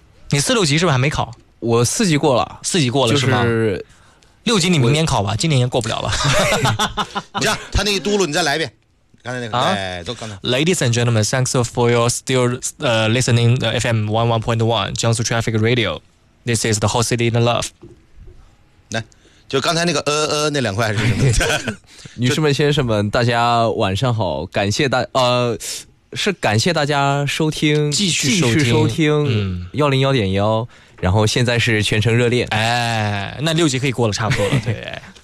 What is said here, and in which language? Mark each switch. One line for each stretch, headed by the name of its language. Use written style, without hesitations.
Chinese: 你四六级是不是还没考？我四级过了，四级过了、就是吗？六级你明年考吧，今年也过不了了。这样，他那一嘟噜你再来一遍。刚才那个、
English: Ladies and gentlemen, thanks for your still listening the FM 101.1 Jiangsu Traffic Radio. This is the whole city in the love.
Chinese: 来，就刚才那个那两块是什么？女士们、先生们，大家晚上好，感谢大是感谢大家收听，继续收听 101.1，然后现在是全程热恋。哎，那六级可以过了，差不多了，对。